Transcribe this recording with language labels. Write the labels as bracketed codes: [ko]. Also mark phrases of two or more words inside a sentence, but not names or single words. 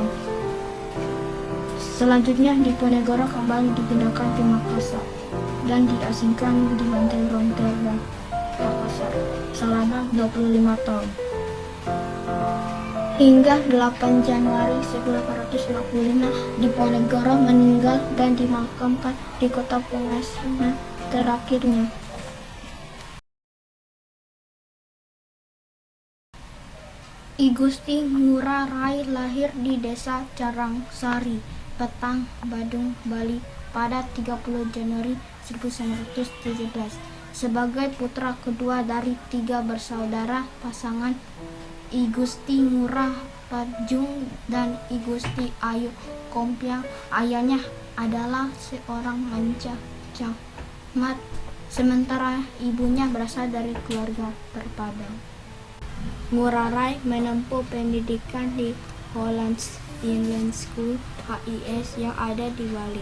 [id] Selanjutnya Diponegoro kembali dipindahkan ke Makassar dan diasingkan di benteng Rotterdam, Makassar selama 25 tahun. Hingga 8 Januari 1855 Diponegoro meninggal dan dimakamkan di kota pengasingan terakhirnya. I Gusti Ngurah Rai lahir di desa Carangsari, Petang, Badung, Bali pada 30 Januari 1917 sebagai putra kedua dari 3 bersaudara pasangan I Gusti Ngurah Pajung dan I Gusti Ayu Kompiang. Ayahnya adalah seorang camat, sementara ibunya berasal dari keluarga terpadang. Ngurah Rai menempuh pendidikan di Hollands Inland School (HIS) yang ada di Bali.